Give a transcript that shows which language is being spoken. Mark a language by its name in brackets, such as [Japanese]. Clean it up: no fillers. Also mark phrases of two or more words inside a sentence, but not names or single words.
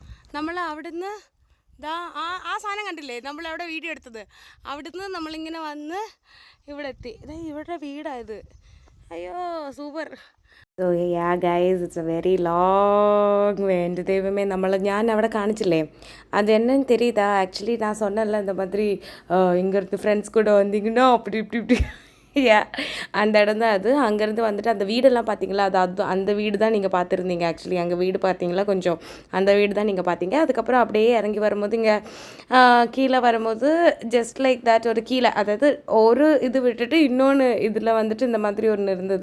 [Malayalam] നമ്മൾ അവിടുന്ന് ആ സാധനം കണ്ടില്ലേ, നമ്മളവിടെ വീഡിയോ എടുത്തത്. അവിടുന്ന് നമ്മളിങ്ങനെ വന്ന് ഇവിടെ എത്തി. ഇവിടെ വീടായത്. അയ്യോ സൂപ്പർ. [English] So yeah guys, it's a very long way. [Malayalam] എൻ്റെ ദൈവമേ, ഞാൻ അവിടെ காணிச்சில்லே, [Tamil] அது என்னன்னு தெரியுதா? ஆக்சுவலி நான் சொன்னேன்ல இந்த மாதிரி இங்கேருந்து ஃப்ரெண்ட்ஸ் கூட வந்தீங்கன்னா அப்படி இப்படி இப்படி அந்த இடம் தான் அது. அங்கேருந்து வந்துட்டு அந்த வீடெல்லாம் பார்த்தீங்களா, அது அந்த வீடு தான் நீங்கள் பார்த்துருந்தீங்க. ஆக்சுவலி அங்கே வீடு பார்த்தீங்களா, கொஞ்சம் அந்த வீடு தான் நீங்கள் பார்த்தீங்க. அதுக்கப்புறம் அப்படியே இறங்கி வரும்போது இங்கே கீழே வரும்போது [English] just like that [Tamil] ஒரு கீழே, அதாவது ஒரு இது விட்டுட்டு இன்னொன்று இதில் வந்துட்டு இந்த மாதிரி ஒன்று இருந்தது.